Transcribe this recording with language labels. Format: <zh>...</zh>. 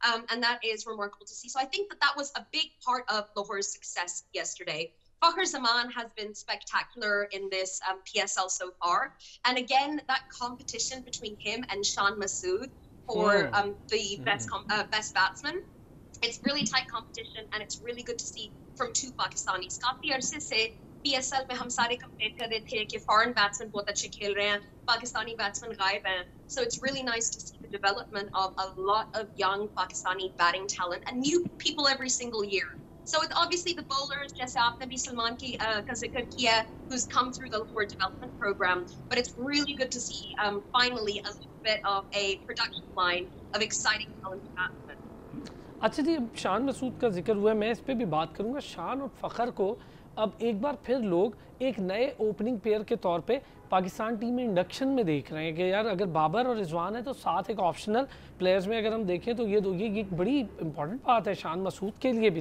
<en>And that is remarkable to see. So I think that that was a big part of Lahore's success yesterday. Fakhr Zaman has been spectacular in this PSL so far. And again, that competition between him and Shan Masood for the best batsman It's really tight competition and it's really good to see from two Pakistanis.</en> <hi>काफी अरसे से PSL में हम सारे compare कर रहे थे कि फॉरेन बैट्समैन बहुत अच्छे खेल रहे हैं, पाकिस्तानी बैट्समैन गायब हैं.</hi> <en>So it's really nice to see the development of a lot of young Pakistani batting talent and new people every single year. So it's obviously the bowlers,</en> <hi>जैसे आपने भी सलमान की का जिक्र किया,</hi> <en>who's come through the Lahore development program. But it's really good to see finally a little bit of a production line of exciting talented batsmen.</en> <hi>अच्छा जी, अब शान मसूद का जिक्र हुआ है, मैं इस पे भी बात करूंगा. शान और फ़खर को अब एक बार फिर लोग एक नए ओपनिंग पेयर के तौर पे पाकिस्तान टीम में इंडक्शन में देख रहे हैं कि यार अगर बाबर और रिजवान है तो साथ एक ऑप्शनल प्लेयर्स में अगर हम देखें तो ये एक बड़ी इंपॉर्टेंट बात है शान मसूद के लिए भी.</hi>